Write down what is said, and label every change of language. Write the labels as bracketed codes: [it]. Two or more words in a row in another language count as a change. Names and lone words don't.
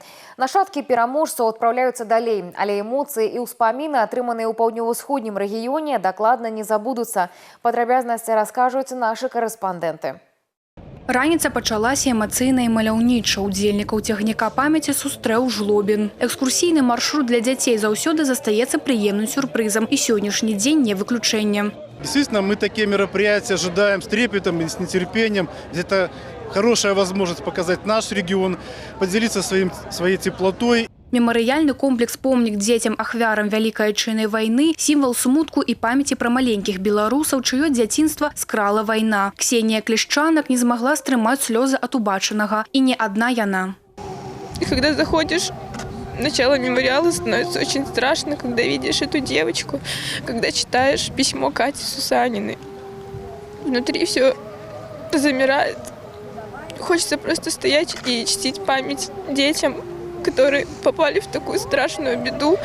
[be] Нашчадкі пераможцаў адпраўляюцца далей, але эмоцыі і ўспаміны, атрыманыя ў паўднёва-ўсходнім рэгіёне, дакладна не забудуцца. Падрабязнасці раскажуць нашы карэспандэнты. Раніца пачалася эмацыйна і маляўніча. Удзельнікаў цягніка памяці сустрэў Жлобін. Экскурсійны маршрут для дзяцей заўсёды застаецца прыемным сюрпрызам. І сённяшні дзень не выключэнне. [ru] Действительно, мы такие мероприятия ожидаем с трепетом и с нетерпением. Это хорошая возможность показать наш регион, поделиться своей теплотой. [be] Мемарыяльны комплекс «Помнік дзецям ахвярам Вялікай Адчайнай вайны» – сімвал смутку і памяці пра маленькіх беларусаў, чыё дзяцінства скрала вайна. Ксенія Клішчанак не змагла стрымаць слёзы ад убачанага. І не адна яна. [ru] И когда заходишь, начало мемориала становится очень страшно, когда видишь эту девочку, когда читаешь письмо Кати Сусаниной. Внутри все замирает. Хочется просто стоять и чтить память детям, которые попали в такую страшную беду.